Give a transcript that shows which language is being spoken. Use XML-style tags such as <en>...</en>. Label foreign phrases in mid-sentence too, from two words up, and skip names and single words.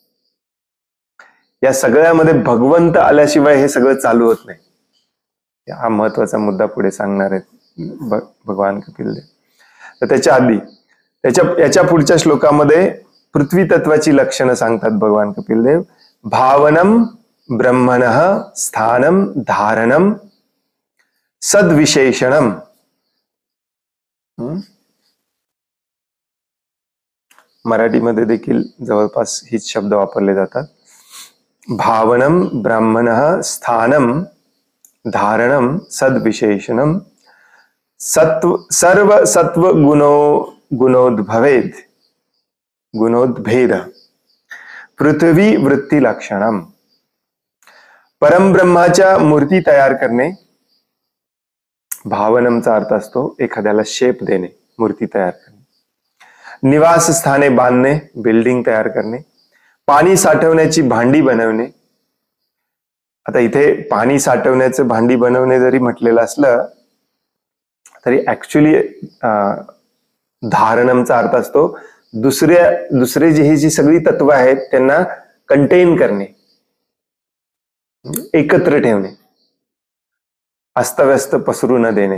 <mr>या सगळ्यामध्ये भगवंत आल्याशिवाय हे सगळं चालू होत नाही. हा महत्वाचा मुद्दा पुढे सांगणार आहेत भगवान कपिलदेव. तर त्याच्या आधी याच्या पुढच्या श्लोकामध्ये पृथ्वी तत्वाची लक्षणं सांगतात भगवान कपिलदेव.</mr> <sa>भावनम ब्रह्मणः स्थानम धारणम सद्विशेषणम.</sa> <mr>मराठीमध्ये देखील जवळपास हीच शब्द वापरले जातात.</mr> <sa>भावनम ब्राह्मणः स्थानम धारणम सद्विशेषणम सर्व सत्व गुणोद्भेद पृथ्वी वृत्ती लक्षणम.</sa> <mr>परमब्रह्माच्या मूर्ती तयार करणे. भावनमचा अर्थ असतो एखाद्याला शेप देणे, मूर्ती तयार करणे. निवासस्थाने बांधणे, बिल्डिंग तयार करणे. पाणी साठवण्याची भांडी बनवणे. आता इथे पाणी साठवण्याचं भांडी बनवणे जरी म्हटलेलं असलं तरी ऍक्च्युली धारणमचा अर्थ असतो दुसरे जी सगळी तत्व आहेत त्यांना कंटेन करणे, एकत्र ठेवणे, अस्तव्यस्त पसरू न देणे.</mr>